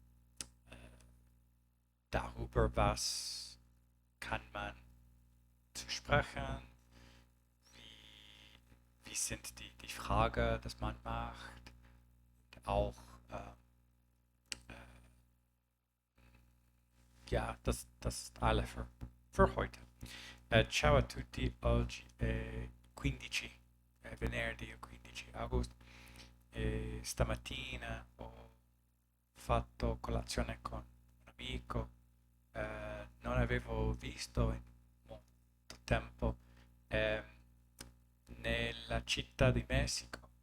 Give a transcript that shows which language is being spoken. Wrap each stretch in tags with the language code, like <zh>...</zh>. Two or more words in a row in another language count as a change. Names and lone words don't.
<de>darüber, was kann man zu sprechen, wie sind die Fragen, die man macht, und auch äh, ja, das ist alles für heute.</de> <it>Ciao a tutti, oggi è 15, è venerdì 15 agosto e stamattina ho fatto colazione con un amico, non avevo visto in molto tempo, eh, nella città di Messico</it>